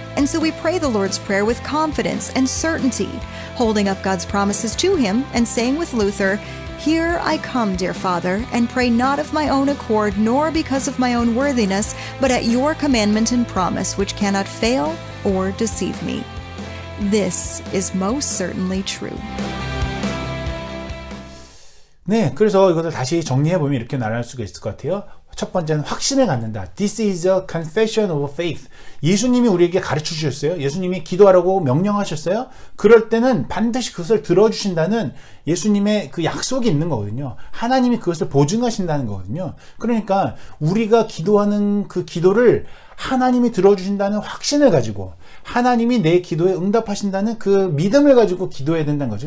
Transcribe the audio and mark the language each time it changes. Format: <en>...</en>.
<en>And so we pray the Lord's Prayer with confidence and certainty, holding up God's promises to Him and saying with Luther, Here I come, dear Father, and pray not of my own accord, nor because of my own worthiness, but at your commandment and promise, which cannot fail or deceive me. This is most certainly true.</en> <ko>네, 그래서 이것을 다시 정리해보면 이렇게 나열 수가 있을 것 같아요. 첫 번째는 확신을 갖는다.</ko> <en>This is a confession of faith.</en> <ko>예수님이 우리에게 가르쳐 주셨어요. 예수님이 기도하라고 명령하셨어요. 그럴 때는 반드시 그것을 들어주신다는 예수님의 그 약속이 있는 거거든요. 하나님이 그것을 보증하신다는 거거든요. 그러니까 우리가 기도하는 그 기도를 하나님이 들어주신다는 확신을 가지고 하나님이 내 기도에 응답하신다는 그 믿음을 가지고 기도해야 된다는 거죠.</ko>